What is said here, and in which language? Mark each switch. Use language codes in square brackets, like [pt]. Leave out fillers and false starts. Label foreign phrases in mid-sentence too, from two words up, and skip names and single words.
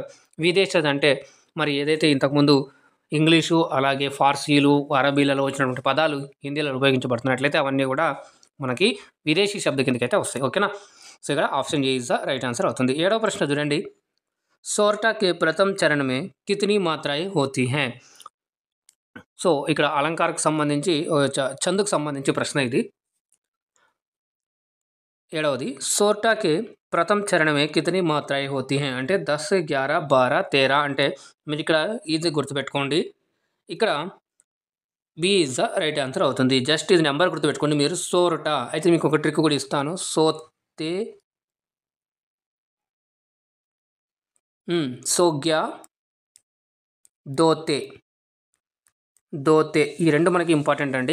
[te] విదేశజ్ అంటే మరి ఏదైతే ఇంతకుముందు ఇంగ్లీషు అలాగే ఫార్సీలు అరబీలలో వచ్చినటువంటి పదాలు హిందీలో ఉపయోగించబడుతున్నట్లయితే అవన్నీ కూడా మనకి [hi] विदेशी शब्द [te] కిందకైతే వస్తాయి. ఓకేనా. [en] so ఇక్కడ option A is the right answer అవుతుంది. [te] 7వ ప్రశ్న చూడండి, [hi] सोरठा के प्रथम चरण में कितनी मात्राएँ होती है. [te] సో ఇక్కడ అలంకారకు సంబంధించి చందుకు సంబంధించి ప్రశ్న ఇది. 7వది, [hi] सोरठा के प्रथम चरण में कितनी मात्राएँ होती है [te] అంటే 10, 11, 12, 13 అంటే మీరు ఇక్కడ ఈజీ గుర్తుపెట్టుకోండి. [en] ఇక్కడ B is the right answer అవుతుంది. [te] జస్ట్ ఇది నెంబర్ గుర్తుపెట్టుకోండి మీరు. సోర్టా అయితే మీకు ఒక ట్రిక్ కూడా ఇస్తాను. సోతే, సోగ్యా, దోతే ఈ రెండు మనకి ఇంపార్టెంట్ అండి.